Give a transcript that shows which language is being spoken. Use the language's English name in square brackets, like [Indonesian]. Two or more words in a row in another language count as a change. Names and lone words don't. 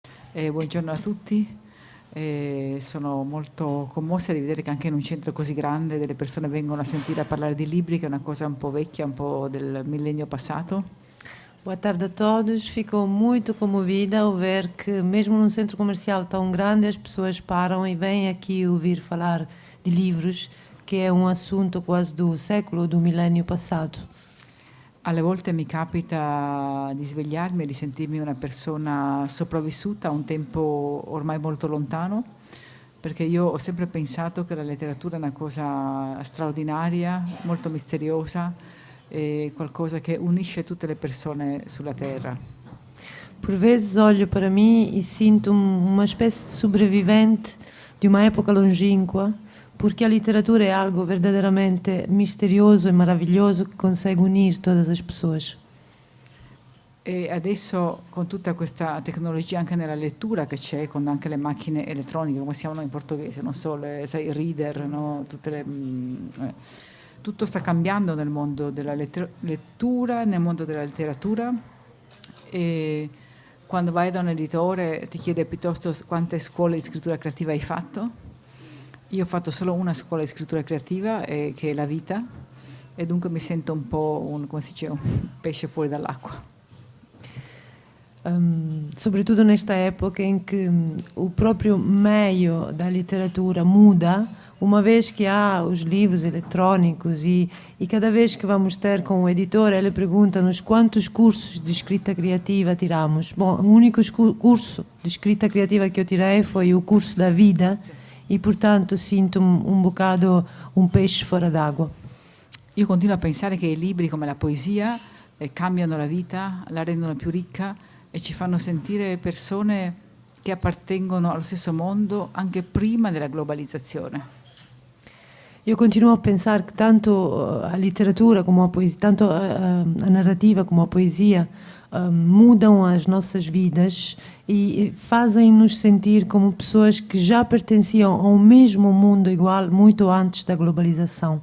[Italian] Buongiorno a tutti. Sono molto commossa di vedere che anche in un centro così grande delle persone vengono a sentire a parlare di libri, che è una cosa un po' vecchia, un po' del millennio passato. [Portuguese] Boa tarde a todos. Fico muito comovida ao ver que, mesmo num centro comercial tão grande, as pessoas param e vêm aqui ouvir falar de livros, que é um assunto quase do século, do milênio passado. [Italian] Alle volte mi capita di svegliarmi e di sentirmi una persona sopravvissuta a un tempo ormai molto lontano, perché io ho sempre pensato che la letteratura è una cosa straordinaria, molto misteriosa, e qualcosa che unisce tutte le persone sulla Terra. [Portuguese] Por vezes olho para mim e sinto uma espécie de sobrevivente de uma época longínqua, porque a literatura é algo verdadeiramente misterioso e maravilhoso que consegue unir todas as pessoas. [Italian] E adesso con tutta questa tecnologia anche nella lettura che c'è, con anche le macchine elettroniche, come si chiamano in portoghese, non so, sai, i reader, no? Tutto sta cambiando nel mondo della lettura, nel mondo della letteratura, e quando vai da un editore ti chiede piuttosto quante scuole di scrittura creativa hai fatto. Io ho fatto solo una scuola di scrittura creativa, che è la vita, e dunque mi sento un po' come si dice, un pesce fuori dall'acqua. [Portuguese] Sobretudo nesta época em que o próprio meio da literatura muda, uma vez que há os livros eletrónicos e cada vez que vamos ter com o editor, ele pergunta-nos quantos cursos de escrita criativa tiramos. Bom, o único curso de escrita criativa que eu tirei foi o curso da vida e, portanto, sinto um bocado um peixe fora d'água. [Italian] Io continuo a pensare che i libri come la poesia cambiano la vita, la rendono più ricca e ci fanno sentire persone che appartengono allo stesso mondo anche prima della globalizzazione. [Portuguese] Eu continuo a pensar que tanto a literatura como a poesia, tanto a narrativa como a poesia mudam as nossas vidas e fazem-nos sentir como pessoas que já pertenciam ao mesmo mundo igual muito antes da globalização.